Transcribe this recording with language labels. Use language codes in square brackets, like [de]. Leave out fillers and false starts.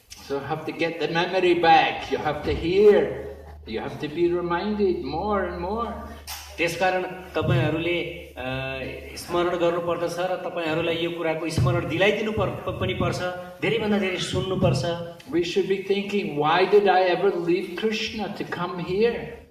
[en] So you have to get the memory back. You have to hear. You have to be reminded more and more. [ne] त्यसकारण तपाईहरुले स्मरण गर्नुपर्दछ र तपाईहरुलाई यो कुराको स्मरण दिलाइदिनु पनि पर्छ, धेरै भन्दा धेरै सुन्नु पर्छ। [en] We should be thinking, why did I ever leave Krishna to come here?